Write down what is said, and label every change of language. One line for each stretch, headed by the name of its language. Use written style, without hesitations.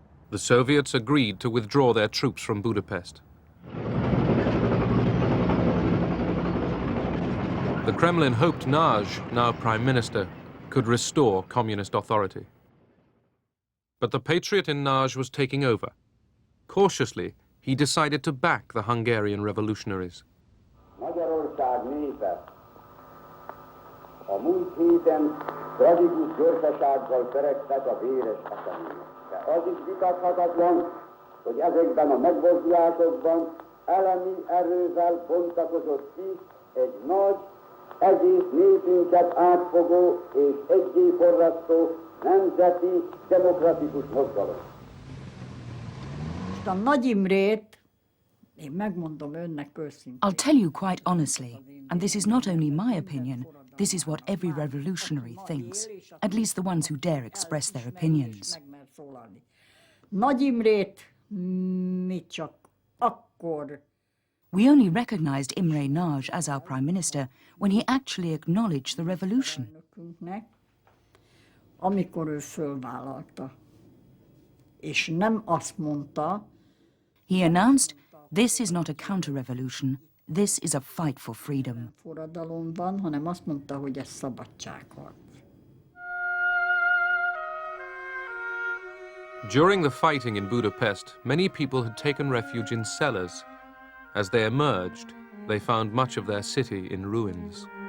English: The Soviets agreed to withdraw their troops from Budapest. The Kremlin hoped Nagy, now Prime Minister, could restore communist authority. But the patriot in Nagy was taking over. Cautiously, he decided to back the Hungarian revolutionaries.
Hungarian: Magyarország népe a múlt héten tragikus gyorsasággal feregtek a véres események. De az is vitathatatlan, hogy ezekben a megmozdulásokban elemi erővel bontakozott ki egy nagy, egész népünket átfogó és egyé forrasztó nemzeti demokratikus mozgalom. A Nagy Imrét, én megmondom önnek őszintén.
English: I'll tell you quite honestly, and this is not only my opinion, this is what every revolutionary thinks, at least the ones who dare express their opinions.
Hungarian: Nagy Imrét mi csak akkor.
English: We only recognized Imre Nagy as our prime minister when he actually acknowledged the revolution.
Hungarian: Amikor ő fölvállalta, és nem azt mondta.
English: He announced, "This is not a counter-revolution. This is a fight for freedom."
Hungarian: Forradalomban, hanem azt mondta, hogy ez szabadságharc.
English: During the fighting in Budapest, many people had taken refuge in cellars. As they emerged, they found much of their city in ruins.